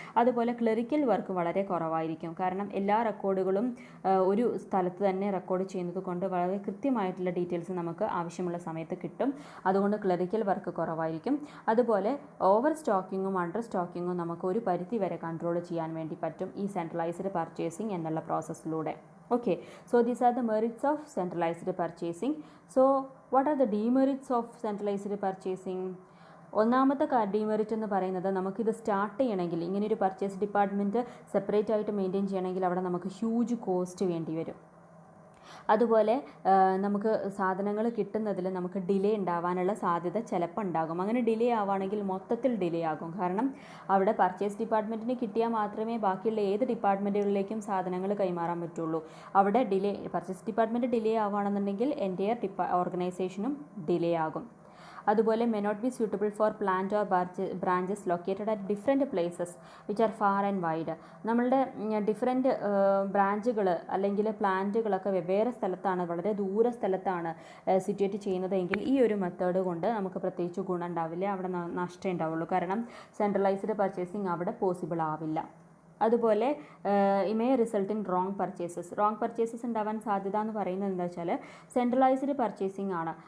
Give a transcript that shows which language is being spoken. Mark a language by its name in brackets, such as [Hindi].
[Malayalam] അതുപോലെ clerical work വളരെ കുറവായിരിക്കും. കാരണം എല്ലാ റെക്കോർഡുകളും ഒരു സ്ഥലത്ത് തന്നെ റെക്കോർഡ് ചെയ്യുന്നത് കൊണ്ട് വളരെ കൃത്യമായിട്ടുള്ള ഡീറ്റെയിൽസ് നമുക്ക് ആവശ്യമുള്ള സമയത്ത് കിട്ടും. അതുകൊണ്ട് ക്ലറിക്കൽ വർക്ക് കുറവായിരിക്കും. അതുപോലെ ഓവർ സ്റ്റോക്കിങ്ങും അണ്ടർ സ്റ്റോക്കിങ്ങും നമുക്ക് ഒരു പരിധി വരെ കൺട്രോൾ ചെയ്യാൻ വേണ്ടി പറ്റും ഈ സെൻട്രലൈസ്ഡ് പർച്ചേസിംഗ് എന്നുള്ള പ്രോസസ്സിലൂടെ. [English] Okay, so these are the merits of centralized purchasing. So what are the demerits of centralized purchasing? [Malayalam] ഒന്നാമത്തെ ഡിമെറിറ്റ് എന്ന് പറയുന്നത് നമുക്കിത് സ്റ്റാർട്ട് ചെയ്യണമെങ്കിൽ, ഇങ്ങനെ ഒരു പർച്ചേസ് ഡിപ്പാർട്ട്മെൻറ്റ് സെപ്പറേറ്റ് ആയിട്ട് മെയിൻറ്റെയിൻ ചെയ്യണമെങ്കിൽ അവിടെ നമുക്ക് ഹ്യൂജ് കോസ്റ്റ് വേണ്ടി വരും. അതുപോലെ നമുക്ക് സാധനങ്ങൾ കിട്ടുന്നതിൽ നമുക്ക് ഡിലേ ഉണ്ടാവാനുള്ള സാധ്യത ചിലപ്പോൾ ഉണ്ടാകും. അങ്ങനെ ഡിലേ ആവുകയാണെങ്കിൽ മൊത്തത്തിൽ ഡിലേ ആകും. കാരണം അവിടെ പർച്ചേസ് ഡിപ്പാർട്ട്മെൻറ്റിന് കിട്ടിയാൽ മാത്രമേ ബാക്കിയുള്ള ഏത് ഡിപ്പാർട്ട്മെൻറ്റുകളിലേക്കും സാധനങ്ങൾ കൈമാറാൻ പറ്റുള്ളൂ. അവിടെ പർച്ചേസ് ഡിപ്പാർട്ട്മെൻറ്റ് ഡിലേ ആവുകയാണെന്നുണ്ടെങ്കിൽ എൻ്റയർ ഓർഗനൈസേഷനും ഡിലേ ആകും. [English] അതുപോലെ may not be suitable for plant or branches located at different places which are far and wide. [Malayalam] നമ്മളുടെ ഡിഫറെൻറ്റ് ബ്രാഞ്ചുകൾ അല്ലെങ്കിൽ പ്ലാന്റുകളൊക്കെ വെവ്വേറെ സ്ഥലത്താണ്, വളരെ ദൂര സ്ഥലത്താണ് സിറ്റുവേറ്റ് ചെയ്യുന്നതെങ്കിൽ ഈ ഒരു മെത്തേഡ് കൊണ്ട് നമുക്ക് പ്രത്യേകിച്ച് ഗുണം ഉണ്ടാവില്ല, അവിടെ നഷ്ടമേ ഉണ്ടാവുള്ളൂ. കാരണം സെൻട്രലൈസ്ഡ് പർച്ചേസിങ് അവിടെ പോസിബിൾ ആവില്ല. അതുപോലെ [English] may result in wrong purchases [Malayalam] ഉണ്ടാവാൻ സാധ്യത എന്ന് പറയുന്നത് എന്താ വെച്ചാൽ സെൻട്രലൈസ്ഡ് പർച്ചേസിംഗ് ആണ്.